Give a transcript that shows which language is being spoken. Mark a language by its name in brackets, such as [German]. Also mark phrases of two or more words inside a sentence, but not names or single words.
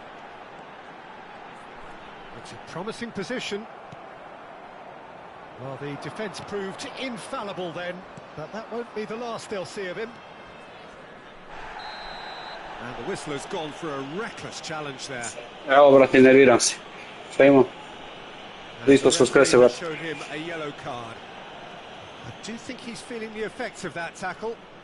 [English] It's a promising position. Well, the defence proved infallible then, but that won't be the last they'll see of him. And the whistler's gone for a reckless challenge there. [Serbian] Evo, brate, nerviram se. Šta imam? Ispod smo skrese, brate. [English] Showed him a yellow card. I do think he's feeling the effects of that tackle.